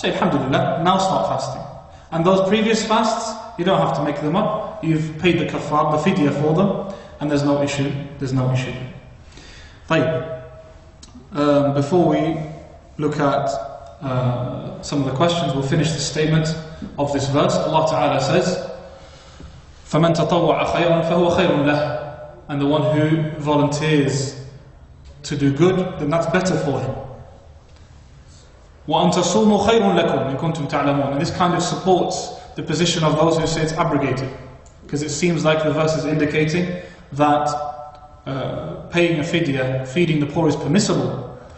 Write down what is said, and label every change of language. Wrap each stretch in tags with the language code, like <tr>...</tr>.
<en>Say alhamdulillah, now start fasting. And those previous fasts, you don't have to make them up. You've paid the kafar, the fidya for them, and there's no issue.</en> <ar>طيب.</ar> <en>Before we look at some of the questions, we'll finish the statement of this verse. Allah Ta'ala says,</en> <ar>فَمَنْ تَطَوَّعَ خَيْرًا فَهُوَ خَيْرٌ لَهُ.</ar> <en>And the one who volunteers to do good, then that's better for him.</en> <ar>وَأَنْ تَصُومُوا خَيْرٌ لَكُمْ إِن كُنْتُمْ تَعْلَمُونَ.</ar> <en>And this kind of supports the position of those who say it's abrogated, because it seems like the verse is indicating that paying a fidya, feeding the poor, is permissible.</en>